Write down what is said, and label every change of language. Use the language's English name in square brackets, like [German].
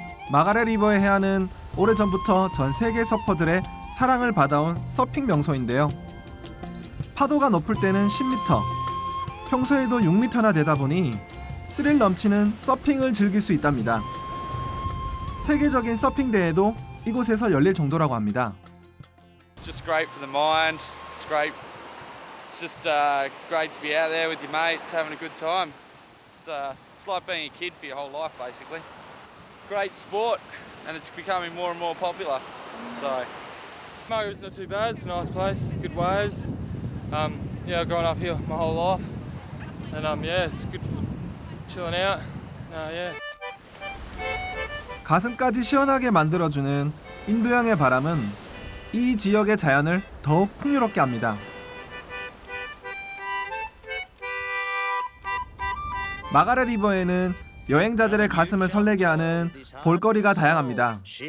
[Korean] 마가렛 리버의 해안은 오래전부터 전 세계 서퍼들의 사랑을 받아온 서핑 명소인데요. 파도가 높을 때는 10m, 평소에도 6m나 되다 보니 스릴 넘치는 서핑을 즐길 수 있답니다. 세계적인 서핑 대회도 이곳에서 열릴 정도라고 합니다. [English] Just great for the mind. It's great. It's just great to be out there with your mates, having a good time. It's like being a kid for your whole life, basically. Great sport, and it's becoming more and more popular. So, Margaret's not too bad. It's a nice place, good waves. Yeah, I've grown up here my whole life, and yeah, it's good for chilling out. Yeah. [Korean] 가슴까지 시원하게 만들어주는 인도양의 바람은 이 지역의 자연을 더욱 풍요롭게 합니다. 마가렛 리버에는 여행자들의 가슴을 설레게 하는 볼거리가 다양합니다.